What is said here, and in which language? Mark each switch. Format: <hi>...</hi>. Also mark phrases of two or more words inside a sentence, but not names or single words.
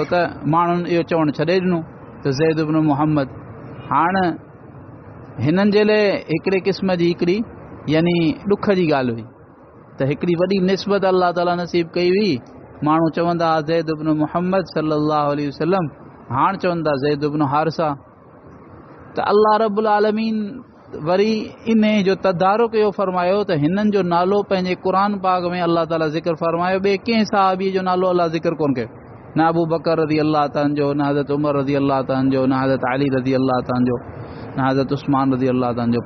<sd>त माण्हुनि इहो चवणु छॾे ॾिनो त ज़ैद इब्न मुहम्मद। हाणे हिननि जे लाइ हिकिड़े क़िस्म जी हिकिड़ी यानी ॾुख जी ॻाल्हि हुई त हिकिड़ी वॾी निस्बत अल्लाह ताला नसीब कई हुई। माण्हू चवंदा ज़ैद इब्न मुहम्मद</sd> <ar>صلى الله عليه وسلم,</ar> <sd>हाणे चवंदा ज़ैद इब्न हारिसा। त</sd> <ar>الله رب العالمين</ar> <sd>वरी इन जो तदारुक इहो फरमायो त हिननि जो नालो पंहिंजे क़ुरान पाक में अल्लाह ताला ज़िक्र फरमायो, ॿिए कंहिं सहाबी जो नालो अल्लाह ज़िक्र कोन कयो, न अबू बकर</sd> <ar>رضي الله تعالى</ar> <sd>जो, न हज़रत उमर</sd> <ar>رضي الله تعالى</ar> <sd>जो, न हज़रत अली</sd> <ar>رضي الله تعالى</ar> <sd>जो, न हज़रत उस्मान</sd> <ar>رضي الله تعالى</ar> <sd>जो।</sd>